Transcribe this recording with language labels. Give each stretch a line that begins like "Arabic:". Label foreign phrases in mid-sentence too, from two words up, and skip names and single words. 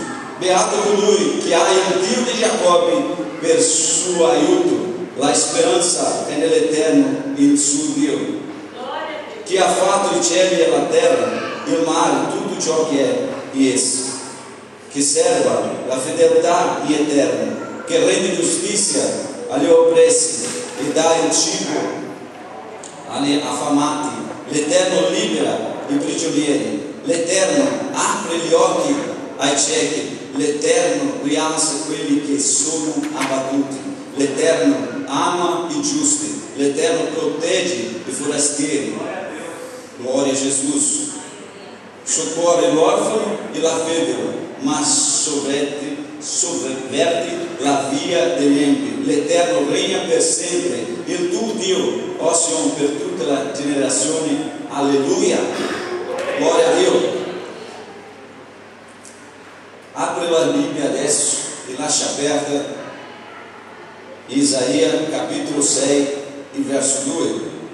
Italian: Beato colui che ha il Dio di Giacobbe per suo aiuto, la speranza è nell'Eterno, il suo Dio, che ha fatto i cieli e la terra, il mare, tutto ciò che è di esso, che serva la fedeltà eterna, che rende giustizia agli oppressi e dà il cibo agli affamati. L'Eterno libera i prigionieri, l'Eterno apre gli occhi ai ciechi, l'Eterno rialza quelli che sono abbattuti, l'Eterno ama i giusti, l'Eterno protegge i forastieri.
Portuguese: Glória a Jesus.
Italian: Socorre l'orfano e la vedova, ma sovverte la via degli empi. L'Eterno regna per sempre, il tuo Dio, ó Sion, per tutta la generazione. Alleluia. Gloria a Dio. Apre la Bibbia adesso e lascia aperta Isaia capitolo 6, verso 2.